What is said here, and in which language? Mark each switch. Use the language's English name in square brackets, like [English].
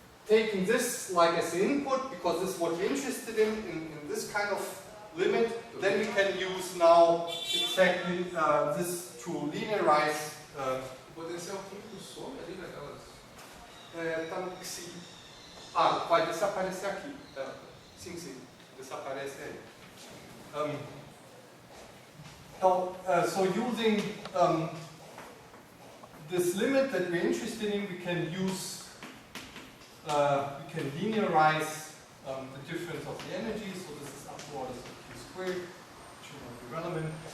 [English] taking this like as the input, because this is what we're interested in this kind of limit, then we can use now exactly this to linearize. [Portuguese] O potencial químico some ali naquelas. Tá no psi. Ah, vai desaparecer aqui. Sim, sim, desaparece aí. [English] So using this limit that we're interested in, we can use, we can linearize the difference of the energy. So this is upwards of q squared, which will not be relevant.